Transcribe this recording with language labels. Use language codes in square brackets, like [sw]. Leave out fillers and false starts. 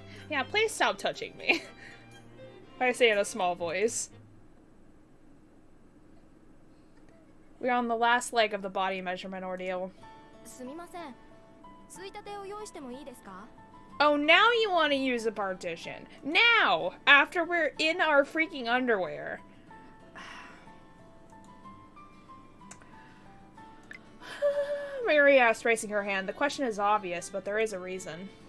[en] Yeah, please stop touching me. I say in a small voice. We're on the last leg of the body measurement ordeal. [ja] すみません。ついたてを用意してもいいですか? [en] Oh, now you want to use a partition. Now! After we're in our freaking underwear. Mayuri asked, raising her hand. The question is obvious, but there is a reason.